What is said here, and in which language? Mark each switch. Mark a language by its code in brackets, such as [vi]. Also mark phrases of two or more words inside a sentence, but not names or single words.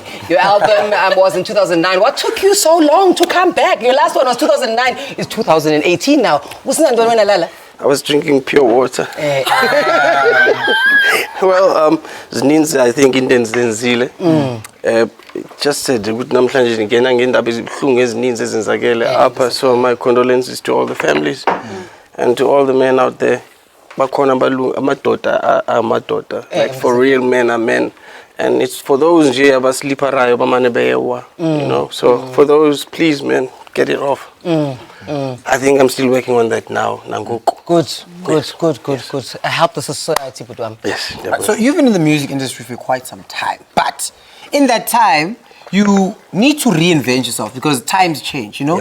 [en] Your album was in 2009. What took you so long to come back? Your last one was 2009. It's 2018 now. I was drinking pure water. Well, zininzi I think [xh] into zenzile. [en] Just said [xh] ukuthi namhlanje ngena ngendaba ezibuhlungu ezininzi ezenzakele apha, [en] so my condolences to all the families and to all the men out there. [xh] Bakhona amadoda, [en] like for real men are men. And it's for those [xh] nje abasliparayo bamane beyewa, [en] you know. So for those, please man, get it off. I think I'm still working on that now, Nangoku. Good. Help the society, Yes. So you've been in the music industry for quite some time, but in that time, you need to reinvent yourself because times change, you know?